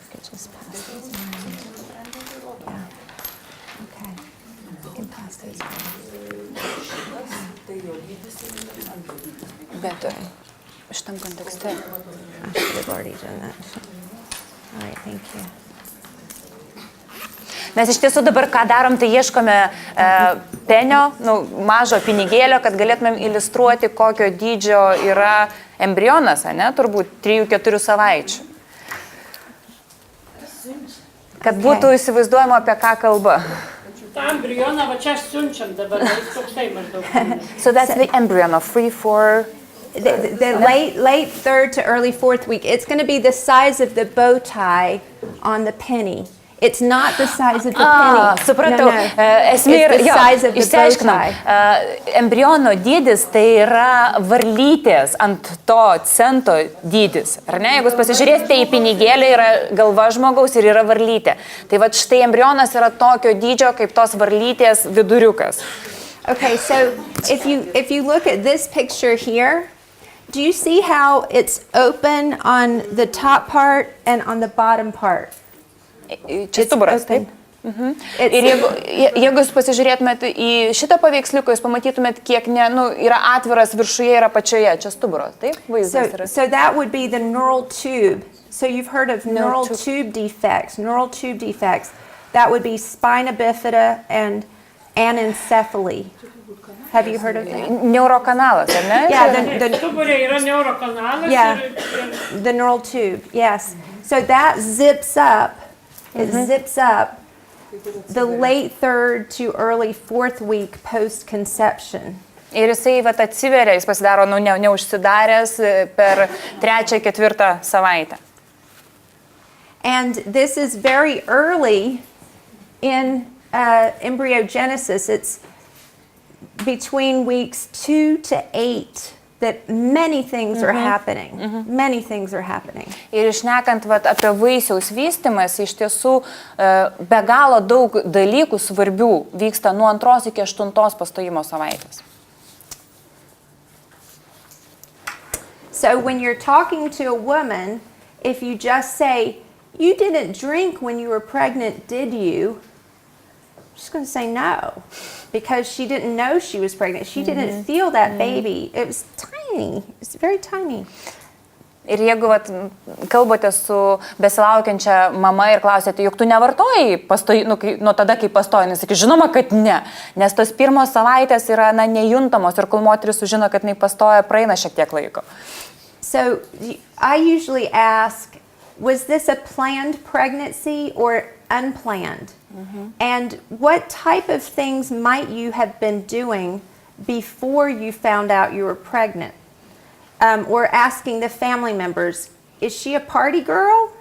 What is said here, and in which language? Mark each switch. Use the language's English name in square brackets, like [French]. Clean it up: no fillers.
[English] Just pass these around. Yeah. Okay. You can pass these around. [Lithuanian] Bet šitam kontekste. [English] I should have already done that. All right, thank you. [Lithuanian] Mes iš tiesų dabar ką darom, tai ieškome penio, mažo pinigėlio, kad galėtumėm iliustruoti, kokio dydžio yra embrionas, ne, turbūt 3-4 savaičių. Kad būtų įsivaizduojama, apie ką kalba. tą embrioną va čia siunčiam dabar, jis toksai maždaug. [English] So that's the embryo of 3-4. The late third to early fourth week. It's going to be the size of the bow tie on the penny. It's not the size of the penny. [Lithuanian] Supratau. Esmė yra, išsiaiškinam. Embriono dydis tai yra varlytės ant to cento dydis. Ar ne? Jeigu jūs pasižiūrėsite į pinigėlį, yra galva žmogaus ir yra varlytė. Tai va štai embrionas yra tokio dydžio kaip tos varlytės viduriukas. [English] Okay, so if you look at this picture here, do you see how it's open on the top part and on the bottom part? [Lithuanian] Čia stuburas, taip? Ir jeigu jūs pasižiūrėtumėt į šitą paveiksliuką, jūs pamatytumėt, kiek yra atviras viršuje ir apačioje. Čia stuburas, taip? Vaizdas yra. [English] So that would be the neural tube. So you've heard of neural tube defects. Neural tube defects. That would be spina bifida and anencephaly. Have you heard of that? [Lithuanian] Neurokanalas, ar ne? [English] Yeah, [Lithuanian] Stuburė yra neurokanalas. [English] Yeah, the neural tube, yes. So that zips up. It zips up the late third to early fourth week post-conception. [Lithuanian] Ir jisai atsiveria, jis pasidaro neužsidaręs per 3-4 savaitę. [English] And this is very early in embryogenesis. It's between weeks 2 to 8 that many things are happening. Many things are happening. [Lithuanian] Ir šnekant apie vaisiaus vystymas, iš tiesų be galo daug dalykų svarbių vyksta nuo 2 iki 8 pastojimo savaitės. [English] So when you're talking to a woman, if you just say, "You didn't drink when you were pregnant, did you?" She's going to say no, because she didn't know she was pregnant. She didn't feel that baby. It was tiny. It's very tiny. [Lithuanian] Ir jeigu kalbate su besilaukiančia mama ir klausėte, juk tu nevartojai nuo tada, kai pastoji, jis sakė, žinoma, kad ne, nes tos pirmos savaitės yra nejuntamos ir kol moteris sužino, kad jinai pastoja, praeina šiek tiek laiko. [English] So I usually ask, was this a planned pregnancy or unplanned? And what type of things might you have been doing before you found out you were pregnant? Or asking the family members, is she a party girl?